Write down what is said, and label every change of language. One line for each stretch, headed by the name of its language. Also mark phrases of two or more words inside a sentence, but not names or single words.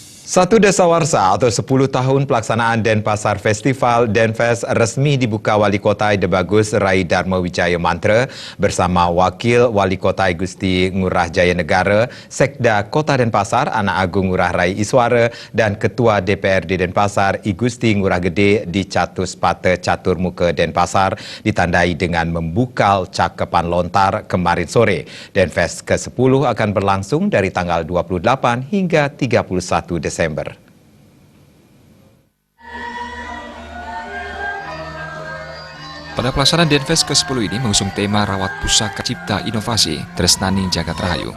Indonesian: Satu dasawarsa atau 10 tahun pelaksanaan Denpasar Festival Denfest resmi dibuka Wali Kota Ide Bagus Rai Dharma Wijaya Mantra bersama Wakil Wali Kota Gusti Ngurah Jaya Negara, Sekda Kota Denpasar Anak Agung Ngurah Rai Iswara dan Ketua DPRD Denpasar I Gusti Ngurah Gede di Catus Pata Catur Muka Denpasar ditandai dengan membukal cakepan lontar kemarin sore. Denfest ke-10 akan berlangsung dari tanggal 28 hingga 31 Desember. Pada pelaksanaan Denfest ke-10 ini mengusung tema Rawat Pusaka Cipta Inovasi Tresnani Jagat Rahayu.